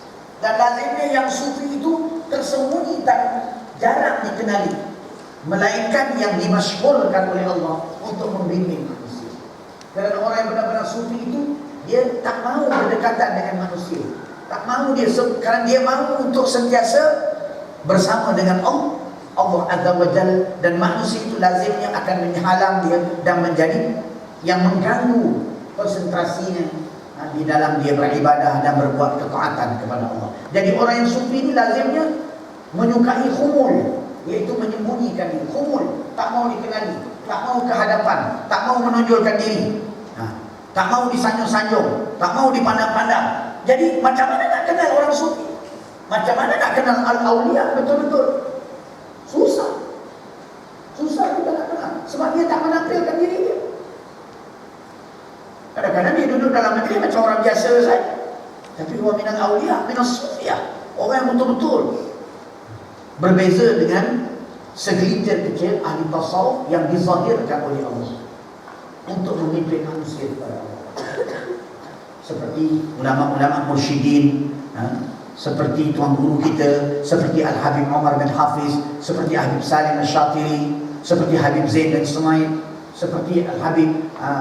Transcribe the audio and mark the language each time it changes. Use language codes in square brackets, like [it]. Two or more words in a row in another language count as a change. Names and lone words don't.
[ms] Dan lazimnya yang sufi itu tersembunyi dan jarang dikenali, melainkan yang dimasyhurkan oleh Allah untuk membimbing manusia. Kerana orang yang benar-benar sufi itu, dia tak mahu berdekatan dengan manusia, tak mahu dia, kerana dia mahu untuk sentiasa bersama dengan Allah [ar] Azza wa Jalla, [ms] dan manusia itu lazimnya akan menghalang dia dan menjadi yang mengganggu konsentrasinya di dalam dia beribadah dan berbuat ketaatan kepada Allah. Jadi orang yang sufi ini lazimnya menyukai khumul, iaitu menyembunyikan diri. Khumul, tak mau dikenali, tak mau ke hadapan, tak mau menonjolkan diri, tak mau disanjung-sanjung, tak mau dipandang-pandang. Jadi macam mana nak kenal orang sufi? Macam mana nak kenal al-awliya betul-betul? Susah kita nak kenal, sebab dia tak menampilkan diri dia. Kadang-kadang dia duduk dalam negeri macam orang biasa saja, tapi [ar] huwa minal awliya, minas sufiyah, [ms] orang yang betul-betul berbeza dengan segelintir kecil ahli tasawuf yang dizahirkan oleh Allah untuk memimpin manusia kepada Allah. Seperti ulama-ulama mursyidin, seperti tuan guru kita, seperti Al-Habib Umar bin Hafiz, seperti Habib Salim Al-Syatiri, seperti Habib Zain bin Sumaid, seperti Al-Habib